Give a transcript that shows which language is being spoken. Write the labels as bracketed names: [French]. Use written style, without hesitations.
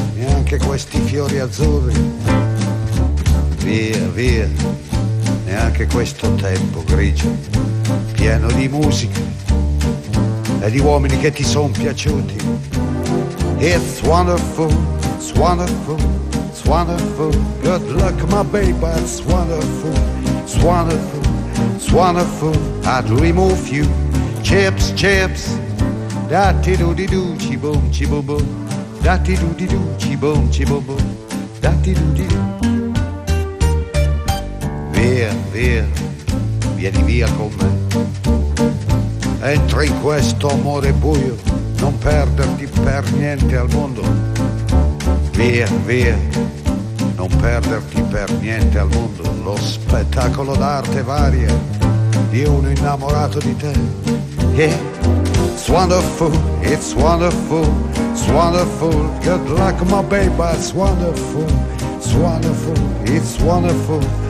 [Italian] Neanche questi fiori azzurri, via, via, neanche questo tempo grigio, pieno di musica e di uomini che ti son piaciuti. [English] It's wonderful, it's wonderful, it's wonderful, good luck my baby, it's wonderful, it's wonderful, it's wonderful, I'd remove you, chips, chips, da-ti-do-di-doo, chi-boom, chi-boom-boom. Dati du di du, ci bom ci bom bom, dati du di du. [Italian] Via, via, vieni via con me. Entra in questo amore buio, non perderti per niente al mondo. Via, via, non perderti per niente al mondo. Lo spettacolo d'arte varia di uno innamorato di te. [English] Yeah, it's wonderful, it's wonderful. It's wonderful, good luck my baby, it's wonderful, it's wonderful, it's wonderful.